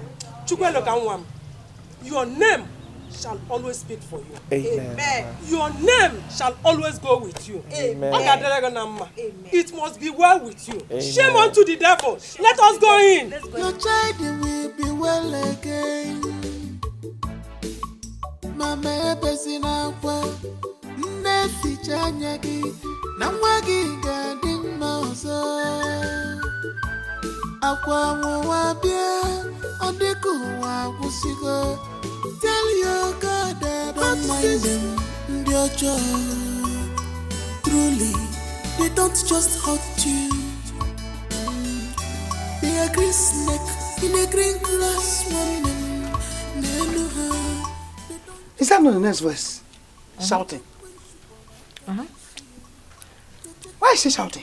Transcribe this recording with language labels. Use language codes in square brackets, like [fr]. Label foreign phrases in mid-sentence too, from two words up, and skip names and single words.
[en] Chukwueloka, your name shall always speak for you. Amen. Your name shall always go with you. Amen. Amen. It must be well with you. Amen. Shame unto the devil. Let us go in. Your child will be well again. [ig] Mama ebezina kwa ga-eficha anya gị na nwa gị ga-adị mma ọzọ. Akwa nwa bịa ọ dịka ụwa agwụsịgo. [en] Tell your God that I don't mind them. [ig] Ndị ọjọọ, [en] truly, they don't just hurt you. They are green snake in a green glass woman. Is that not the next verse? Shouting. Why is she shouting?